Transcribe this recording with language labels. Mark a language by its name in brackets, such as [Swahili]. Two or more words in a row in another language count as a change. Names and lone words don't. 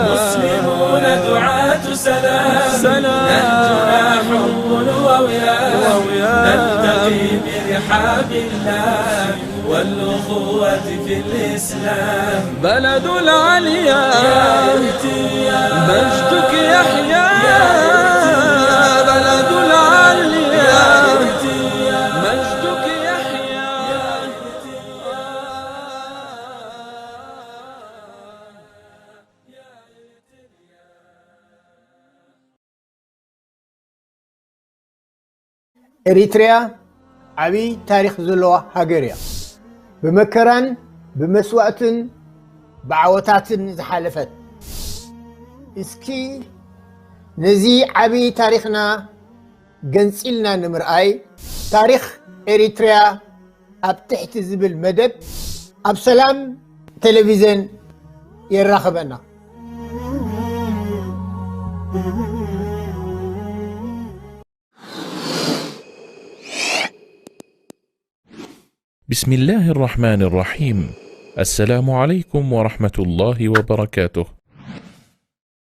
[Arabic] مسلمون دعاة سلام، نهجنا حب ووئام، نلتقي برحاب الله والأخوة في الإسلام. بلد العليا مجدك يحيى، بلد العليا مجدك يحيى. [Tigrinya] ኤሪትሪያ ዓብይ ታሪክ ዘለዋ ሃገር እያ። ብመከራን ብመስዋዕትን ብዓወታትን ዝሓለፈት። እስኪ ነዚ ዓብይ ታሪክና ገንፂልና ንምርኣይ ታሪክ ኤሪትሪያ ኣብ ትሕቲ ዝብል መደብ ኣብ ሰላም ቴሌቪዥን የራኸበና። [Arabic] بسم الله الرحمن الرحيم. السلام عليكم ورحمة الله وبركاته.